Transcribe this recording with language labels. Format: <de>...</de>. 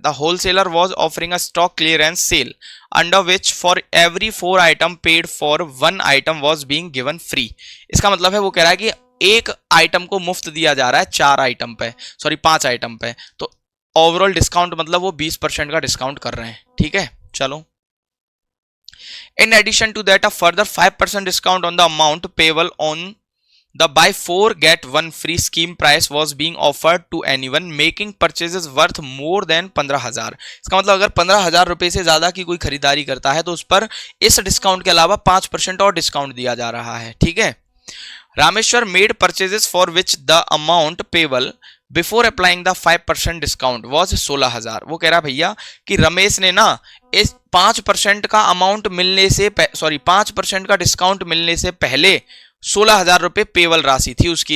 <en>The wholesaler was offering a stock clearance sale under which for every 4 item paid for 1 item was being given free.</en> <hi>इसका मतलब है वो कह रहा है कि एक आइटम को मुफ्त दिया जा रहा है 4 आइटम पे, सॉरी 5 आइटम पे, तो ओवरऑल डिस्काउंट मतलब वो 20% का डिस्काउंट कर रहे हैं, ठीक है।</hi> <en>चलो, in addition to that a further 5% discount on the amount payable on the buy 4 get 1 free scheme price was being offered to anyone making purchases worth more than 15,000।</en> <hi>इसका मतलब अगर 15,000 रुपए से ज्यादा की कोई खरीदारी करता है तो उस पर इस डिस्काउंट के अलावा 5% और डिस्काउंट दिया जा रहा है, ठीक है।</hi> <en>Rameshwar made purchases for which the amount payable before applying the 5% discount was 16,000।</en> <hi>वो कह रहा भैया कि रमेश ने ना इस 5% का अमाउंट मिलने से, सॉरी 5% का डिस्काउंट मिलने से पहले 16,000 रुपए पेबल राशि थी उसकी।</hi>